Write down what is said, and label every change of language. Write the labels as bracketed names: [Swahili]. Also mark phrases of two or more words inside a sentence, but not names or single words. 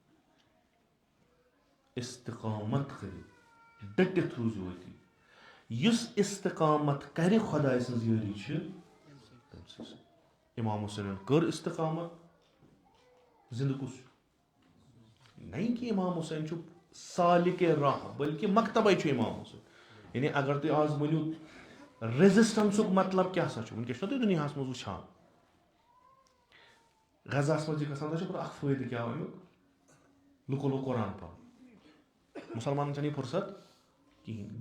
[Kashmiri] استقامت کٔرِو ڈٔٹِتھ روٗزِو أتی. یُس استقامت کرِ خۄداے سٕنٛز یٲری چھِ تٔمۍ سٕنٛز. اِمام حُسینن کٔر استقامت. زِندٕ کُس چھُ؟ نہیں کہِ اِمام حُسین چھُ سالِکے راہ بٔلکہِ مکتبے چھُ اِمام حُسین. یعنی اگر تُہۍ آز ؤنِو ریزسٹنسُک مطلب کیاہ سا چھُ وٕنکیٚس چھُنہ تُہۍ دُنیاہس منٛز وٕچھان غزاہس منٛز چھِ گژھان تۄہہِ چھُ پتہٕ اکھ فٲیدٕ کیاہ امیُک لُکو لوگ قرآن پرُن. مُسلمانن چھنہٕ یہِ فرست کِہینۍ.